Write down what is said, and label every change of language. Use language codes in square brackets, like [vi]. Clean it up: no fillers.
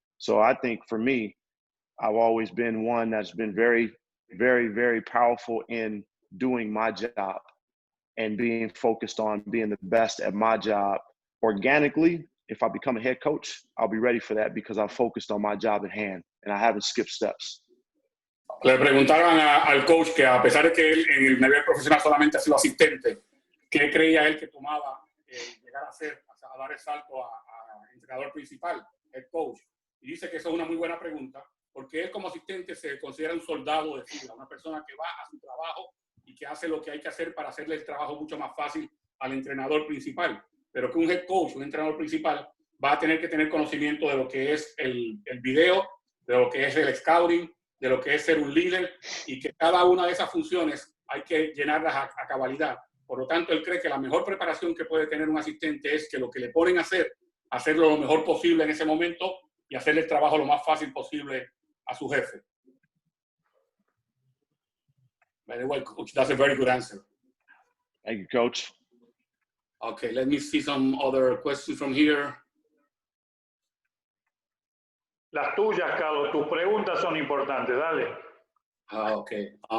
[en] So I think for me, I've always been one that's been very, very, very powerful in doing my job and being focused on being the best at my job. Organically, if I become a head coach, I'll be ready for that because I'm focused on my job at hand and I haven't skipped steps. [es] Le preguntaron al coach que a pesar de que él en el nivel profesional solamente ha sido asistente, ¿qué creía él que tomaba llegar a ser, a dar el salto a entrenador principal, el coach? Y dice que eso es una muy buena pregunta, porque él como asistente se considera un soldado de fibra, una persona que va a su trabajo y que hace lo que hay que hacer para hacerle el trabajo mucho más fácil al entrenador principal. Pero que un head coach, un entrenador principal, va a tener que tener conocimiento de lo que es el video, de lo que es el scouting, de lo que es ser un líder, y que cada una de esas funciones hay que llenarlas a cabalidad. Por lo tanto, él cree que la mejor preparación que puede tener un asistente es que lo que le ponen a hacer, hacerlo lo mejor posible en ese momento y hacerle el trabajo lo más fácil posible a su jefe. [en] By the way, coach, that's a very good answer. Thank you, coach. Okay, let me see some other questions from here. [es] Las tuyas, Carlos, tus preguntas son importantes, dale. [en] Okay.